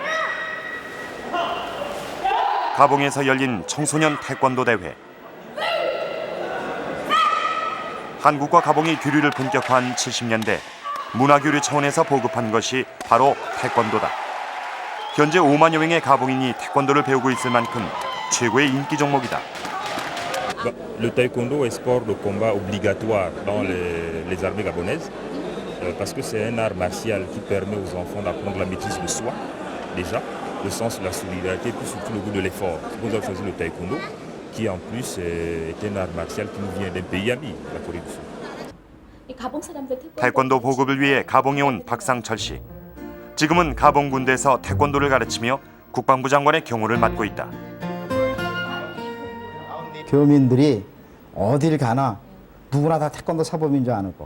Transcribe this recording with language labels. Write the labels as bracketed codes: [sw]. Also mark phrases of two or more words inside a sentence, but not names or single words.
[ko] 가봉에서 열린 청소년 태권도 대회. 한국과 가봉이 교류를 본격화한 70년대 문화교류 차원에서 보급한 것이 바로 태권도다. 현재 5만여 명의 가봉인이 태권도를 배우고 있을 만큼 최고의 인기 종목이다. [fr] Le taekwondo est sport de combat obligatoire dans les armées gabonaises parce que c'est un art martial qui permet aux enfants d'apprendre la maîtrise de soi, déjà, le sens de la solidarité, puis surtout le goût de l'effort. C'est pour ça que choisi le taekwondo, qui en plus est un art martial qui nous vient d'un pays ami, la Corée du Sud. [ko] 태권도 보급을 위해 가봉에 온 박상철 씨. 지금은 가봉 군대에서 태권도를 가르치며 국방부 장관의 경호를 맡고 있다. 교민들이 어딜 가나 누구나 다 태권도 사범인 줄 아는 거.